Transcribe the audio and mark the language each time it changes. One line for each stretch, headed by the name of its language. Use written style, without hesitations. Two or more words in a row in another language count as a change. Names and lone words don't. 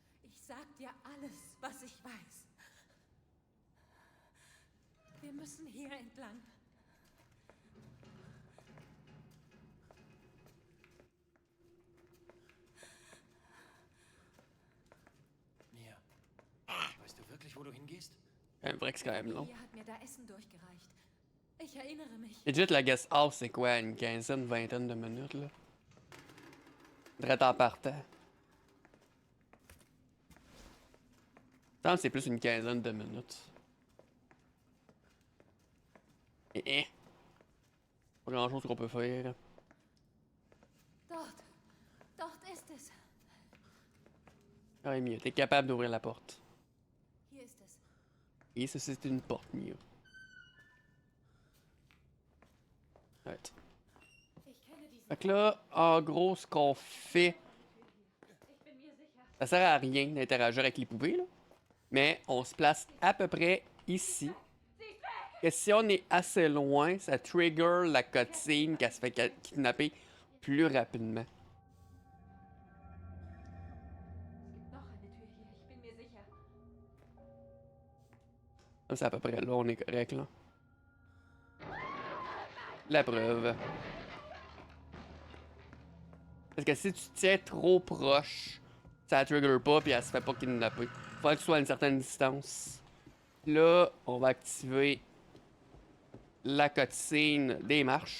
German: Ich sag dir alles, was ich weiß. Wir müssen hier entlang. Mia, weißt du wirklich, wo du hingehst?
French: Un vrai que c'est quand même long.
German: Lia hat mir da Essen durchgereicht. Ich erinnere mich.
French: Legit, la guest house, c'est quoi, une quinzaine, vingtaine de minutes, là? Direct en partant. Je pense que c'est plus une quinzaine de minutes. Pas grand chose qu'on peut faire.
German: Dort. Dort ist es.
French: Ah, ouais, Mia, t'es capable d'ouvrir la porte.
German: Hier ist es.
French: Et ça, c'est une porte, Mia. Right.
German: Ich kenne diese.
French: Fait que là, en gros, ce qu'on fait,
German: Ich bin mir sicher.
French: ça sert à rien d'interagir avec les poupées, là. Mais on se place à peu près ici. Et si on est assez loin, ça trigger la cutscene qu'elle se fait kidnapper plus rapidement.
German: Noch eine Tür hier. Ich bin mir sicher.
French: Comme c'est à peu près là, on est correct, là. La preuve. Parce que si tu tiens trop proche, ça trigger pas puis elle se fait pas kidnapper. Faut que tu sois à une certaine distance. Là, on va activer la cutscene des marches.